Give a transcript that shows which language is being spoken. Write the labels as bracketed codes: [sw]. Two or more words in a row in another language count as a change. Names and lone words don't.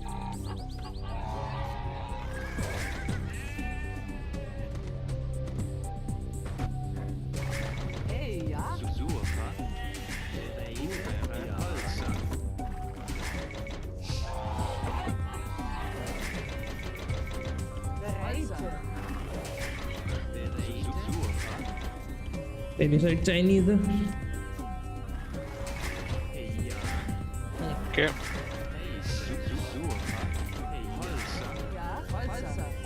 [de] Hey, ja. Suche. Bereite. Holzer. Bereite. [hi] तेरी साइड चाइनीज है। Okay. [de] Ja, Holzer.